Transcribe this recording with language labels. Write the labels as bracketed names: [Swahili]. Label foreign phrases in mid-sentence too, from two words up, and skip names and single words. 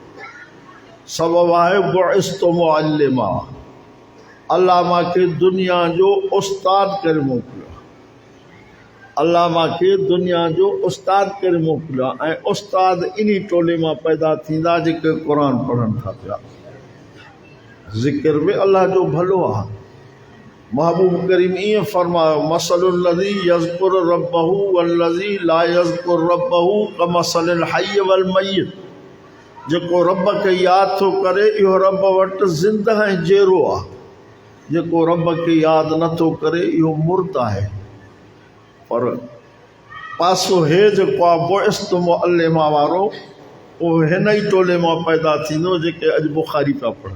[Sindhi] सबबु आहे [Arabic] بعثت معلما, [Sindhi] अल्लाह मूंखे दुनिया जो उस्ताद करे मोकिलियो। अल्लाह मूंखे दुनिया जो उस्ताद करे मोकिलियो ऐं उस्ताद इन टोले मां पैदा थींदा जेके क़ुरान पढ़नि था पिया। ज़िक्र बि अल्लाह जो भलो आहे। महबूब करीम ईअं फरमायो, [Arabic] مثل الذي يذكر ربه والذي لا يذكر ربه كمثل الحي والميت. [Sindhi] जेको रब खे यादि थो करे, इहो रब वटि ज़िंदह ऐं जेरो आहे। जेको रब खे यादि नथो करे, इहो मुर्द आहे। पर पासो हे जेको आहे [Arabic] بعثت معلما [Sindhi] वारो, उहो हिन ई टोले मां पैदा थींदो जेके अॼु बुखारी पिया पढ़नि।